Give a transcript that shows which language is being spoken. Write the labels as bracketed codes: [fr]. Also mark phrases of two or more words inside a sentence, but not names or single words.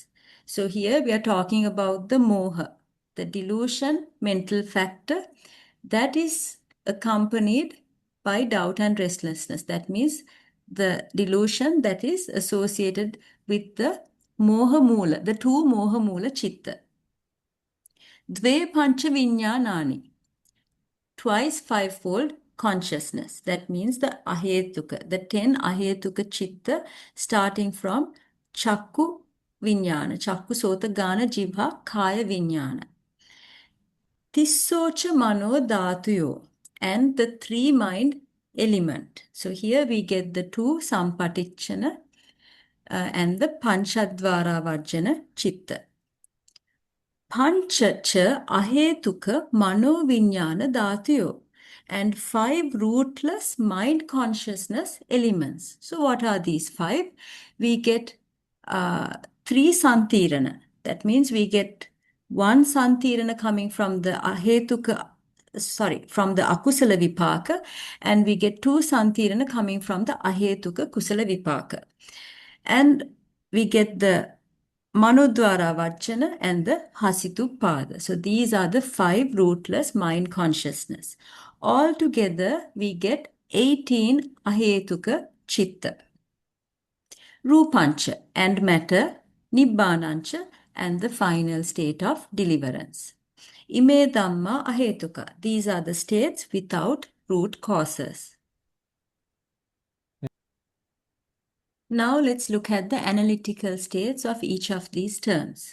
[en] So here we are talking about the moha, the delusion, mental factor that is accompanied by doubt and restlessness. That means the delusion that is associated with the [pi] moha mula, [en] the 2 [pi] moha mula chitta. Dve pancha viññānāni, [en] twice fivefold consciousness. That means the ahetuka, the 10 [pi] ahetuka chitta, [en] starting from [pi] chakku viññāna, chakku sota gana jibha kaya viññāna. Tissocha mano dhatuyo, [en] and the 3 mind element. So here we get the 2 sampatichana and the [pi] panchadvara vajjana chitta. Panchacha ahetuka mano viññāna dhatuyo, [en] and 5 rootless mind consciousness elements. So what are these 5? We get 3 santirana. That means we get 1 santirana coming from the from the [pi] akusala vipaka, [en] and we get 2 santirana coming from the [pi] ahetuka kusala vipaka. [en] And we get the [pi] manodvara vajjana [en] and the hasitupada. So these are the 5 rootless mind consciousness. Altogether, we get 18 [pi] ahetuka chitta. [en] Rupancha and matter, Nibbanancha, and the final state of deliverance. [pi] Ime Dhamma Ahetuka. [en] These are the states without root causes. Now let's look at the analytical states of each of these terms.